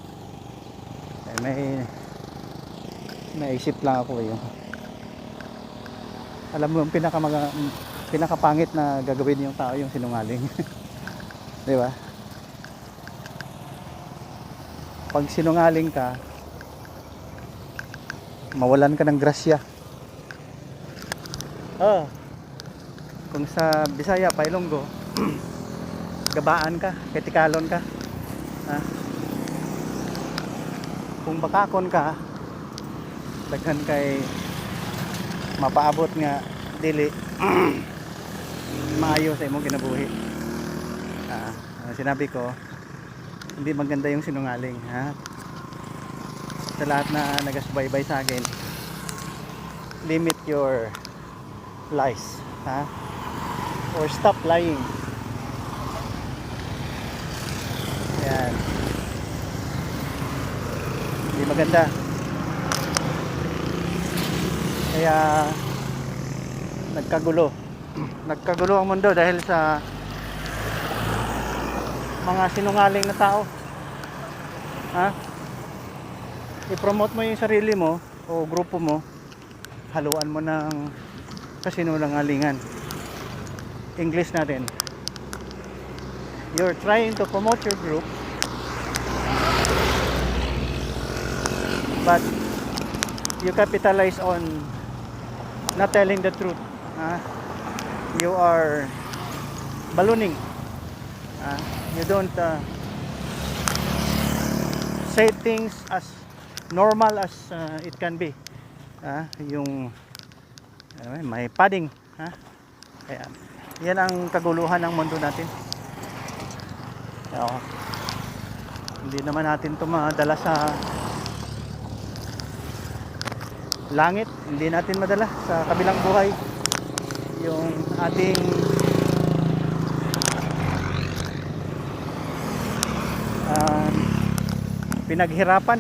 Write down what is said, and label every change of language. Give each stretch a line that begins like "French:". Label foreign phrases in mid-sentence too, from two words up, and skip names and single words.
Filipino: May naisip lang ako yung alam mo yung pinakapangit na gagawin yung tao yung sinungaling. Di ba? Pag sinungaling ka, mawalan ka ng grasya. Kung sa Bisaya,
Hiligaynon: Pailonggo, gabaan ka, ketikalon ka.
Cebuano: Kung bakakon ka, daghan kay mapaabot nga dili maayo sa imong kinabuhi.
Filipino: Sinabi ko, hindi maganda yung sinungaling, sa lahat na nagasubaybay sa akin,
English: limit your lies, or stop lying.
Filipino: Ayan. Hindi maganda. Kaya nagkagulo ang mundo dahil sa mga sinungaling na tao. I-promote mo yung sarili mo o grupo mo, haluan mo ng kasinungalingan. English natin.
English: You're trying to promote your group, but you capitalize on not telling the truth. You are ballooning. You don't say things as normal as it can be.
Filipino: Yung may padding. Kaya yan ang kaguluhan ng mundo natin. Hindi naman natin ito madala sa langit, hindi natin madala sa kabilang buhay yung ating pinaghirapan.